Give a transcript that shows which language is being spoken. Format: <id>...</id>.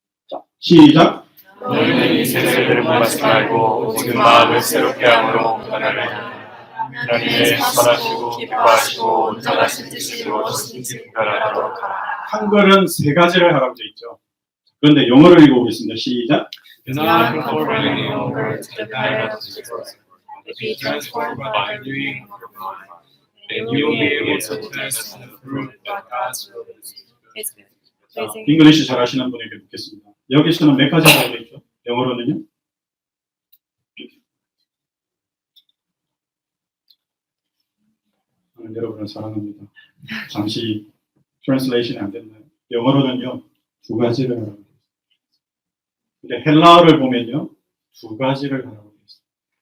<ko>자, 시작. 너희는 이 세대를 본받지 말고 오직 마음을 새롭게 함으로 변화를 하나님의 선하시고 기뻐하시고 온전하신 뜻이 무엇인지 분별하도록 하라. 한글은 세 가지를 하라고 되어 있죠. 그런데 영어를 읽어보겠습니다. 시작.</ko> <en>Do not conform any longer to the pattern of this world, but be transformed by the renewing of your mind, and you will be able to test and approve that God's will is good. pleasing.</en> <ko>잉글리시 잘하시는 분에게 묻겠습니다. 여기서는 몇 가지 하라고 되어 있죠? 영어로는요? 여러분을 사랑합니다. 잠시 트랜슬레이션이 안 됐나요? 영어로는요, 두 가지를 하라고 되어 있습니다. 근데 헬라어를 보면요, 두 가지를 하라고 되어 있습니다.</ko>